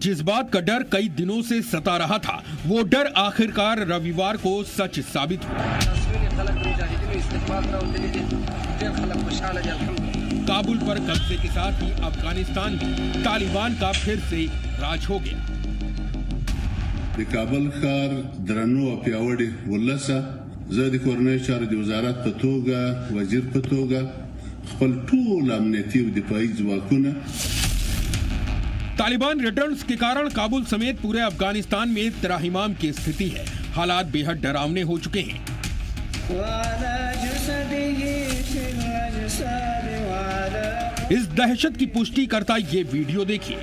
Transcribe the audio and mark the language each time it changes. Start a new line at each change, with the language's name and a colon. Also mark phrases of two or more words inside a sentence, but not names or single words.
Hindi: जिस बात का डर कई दिनों से सता रहा था, वो डर आखिरकार रविवार को सच साबित हुआ। काबुल पर कब्जे के साथ ही अफगानिस्तान में तालिबान का फिर से राज हो गया।
Pashto: काबुल ښار درنو او پیاوړي ولسه زه د کورنۍ چارو د وزارت په توګه وزیر په توګه خپل ټول امنیتي او دفاعي ځواکونه
Hindi: तालिबान रिटर्न्स के कारण काबुल समेत पूरे अफगानिस्तान में त्राहिमाम की स्थिति है। हालात बेहद डरावने हो चुके हैं। इस दहशत की पुष्टि करता ये वीडियो देखिए।